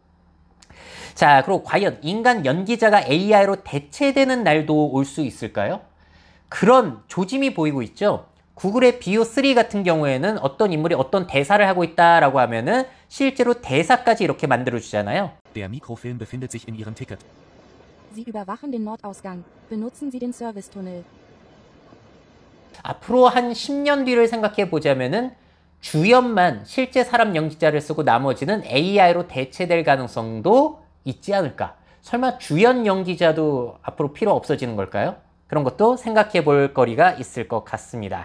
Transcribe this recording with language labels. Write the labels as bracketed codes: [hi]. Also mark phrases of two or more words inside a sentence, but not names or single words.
[ko] 자, 그리고 과연 인간 연기자가 AI로 대체되는 날도 올 수 있을까요? 그런 조짐이 보이고 있죠. 구글의 비오3 같은 경우에는 어떤 인물이 어떤 대사를 하고 있다라고 하면은 실제로 대사까지 이렇게 만들어 주잖아요. [de] Der Mikrofilm befindet sich in Ihrem Ticket. Sie überwachen den Nordausgang. Benutzen Sie den Servicetunnel. [ko] 앞으로 한 10년 뒤를 생각해 보자면은 주연만 실제 사람 연기자를 쓰고 나머지는 AI로 대체될 가능성도 있지 않을까? 설마 주연 연기자도 앞으로 필요 없어지는 걸까요? 그런 것도 생각해 볼 거리가 있을 것 같습니다.